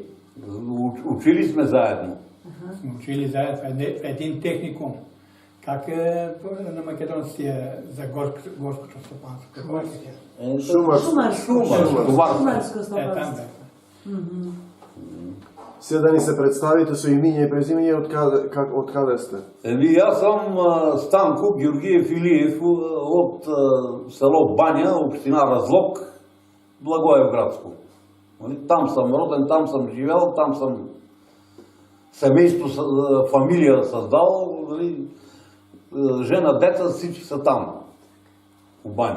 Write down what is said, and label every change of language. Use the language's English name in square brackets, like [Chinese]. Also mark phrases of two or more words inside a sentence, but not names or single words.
[Bulgarian] Учили сме заедно. Сме учили заедно в един техникум. Как е на македонския за горското стопанство? [Macedonian] Шумарско стопанство. [Bulgarian] Там бе. [Macedonian] Сега да ни се представите со имиња и презимиње, од каде сте? [Bulgarian] Аз съм Станко Георгиев Илиев от село Баня, община Разлог, Благоевградско. Там съм роден, там съм живел, там съм семейство, фамилия създал, жена, деца, всички са там, в Баня.